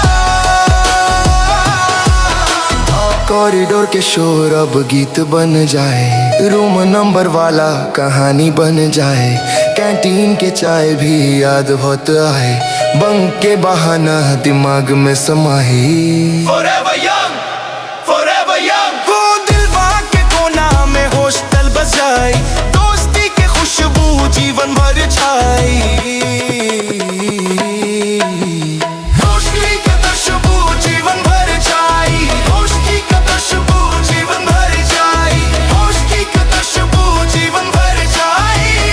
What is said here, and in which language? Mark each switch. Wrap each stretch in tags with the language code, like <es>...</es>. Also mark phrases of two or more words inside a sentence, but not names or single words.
<bho>कॉरिडोर के शोर अब गीत बन जाए,</bho> <en>room number</en> <bho>वाला कहानी बन जाए, कैंटीन के चाय भी याद बहुत आए, बंक के बहाना दिमाग में समाए।</bho> <en>Forever young, forever young।</en> <bho>वो दिलवा के कोना में हॉस्टल बजाई, दोस्ती के खुशबू जीवन भर छाई, दोस्ती के खुशबू जीवन भर छाई, दोस्ती के खुशबू जीवन भर छाई, दोस्ती के खुशबू जीवन भर छाई।</bho>